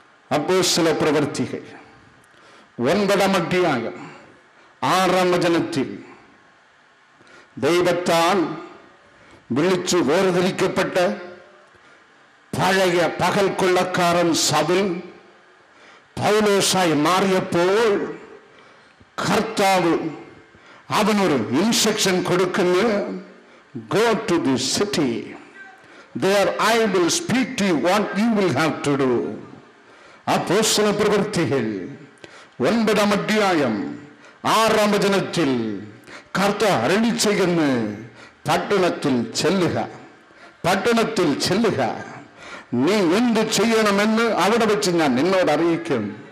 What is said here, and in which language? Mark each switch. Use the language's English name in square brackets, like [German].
[Malayalam] അപ്പോസ്തല പ്രവൃത്തികൾ 9-ാം അധ്യായം 6-ാം വചനത്തിൽ ദൈവത്താൽ വിളിച്ചു വേർതിരിക്കപ്പെട്ട പഴയ പകൽ കൊള്ളക്കാരൻ സൗൽ പൗലോസായി മാറിയപ്പോൾ കർത്താവ് അവനൊരു ഇൻസ്ട്രക്ഷൻ കൊടുക്കുന്നു. [English] Go to the city. There I will speak to you what you will have to do. [Malayalam] അപ്പോസ്തല പ്രവൃത്തികൾ 9-ാം അധ്യായം 6-ാം വചനത്തിൽ കർത്താവ് അരുളി ചെയ്യുന്നു, പട്ടണത്തിൽ ചെല്ലുക, പട്ടണത്തിൽ ചെല്ലുക, നീ എന്ത് ചെയ്യണമെന്ന് അവിടെ വെച്ച് ഞാൻ നിന്നോട് അറിയിക്കും.